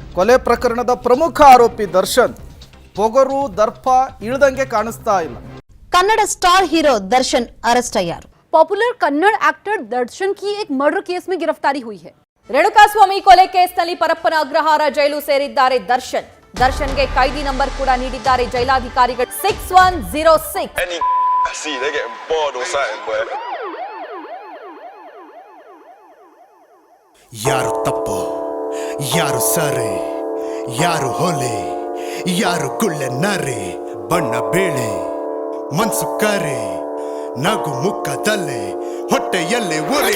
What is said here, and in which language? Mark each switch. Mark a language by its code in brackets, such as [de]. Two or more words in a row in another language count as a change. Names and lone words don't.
[kn] ಕೊಲೆ ಪ್ರಕರಣದ ಪ್ರಮುಖ ಆರೋಪಿ ದರ್ಶನ್ ಪೊಗರು ದರ್ಪ ಇಳದಂಗೆ ಕಾಣಿಸ್ತಾ ಇಲ್ಲ. [en] Kannada star hero Darshan arrest अय्यार. [hi] पॉपुलर कन्नड़ एक्टर दर्शन की एक मर्डर केस में गिरफ्तारी हुई है. [kn] ರೇಣುಕಾಸ್ವಾಮಿ ಕೊಲೆ ಕೇಸ್ನಲ್ಲಿ ಪರಪ್ಪನ ಅಗ್ರಹಾರ ಜೈಲು ಸೇರಿದ್ದಾರೆ ದರ್ಶನ್. ದರ್ಶನ್ಗೆ ಕೈದಿ ನಂಬರ್ ಕೂಡ ನೀಡಿದ್ದಾರೆ ಜೈಲಾಧಿಕಾರಿಗಳು. 6106. ಯಾರು ತಪ್ಪು, ಯಾರು ಸರಿ, ಯಾರು ಹೊಲೆ, ಯಾರು ಗುಳ್ಳೆ ನರೆ, ಬಣ್ಣ ಬೇಳೆ ಮನ್ಸು ಕರೆ, ನಗು ಮುಖದಲ್ಲೇ ಹೊಟ್ಟೆಯಲ್ಲೇ ಒರೆ.